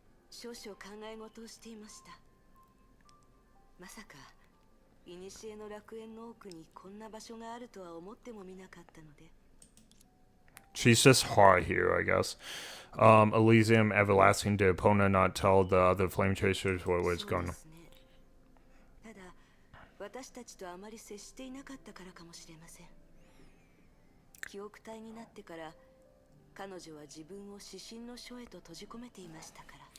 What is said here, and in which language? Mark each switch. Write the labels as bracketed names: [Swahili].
[Japanese] 少々考え事をしていました。まさか、古の楽園の奥にこんな場所があるとは思ってもみなかったので。 [English] She's just hard here, I guess. Elysium Everlasting, did Epona not tell the other flame chasers what was going on? [Japanese] ただ、私たちとあまり接していなかったからかもしれません。記憶体になってから、彼女は自分を指針の書へと閉じ込めていましたから。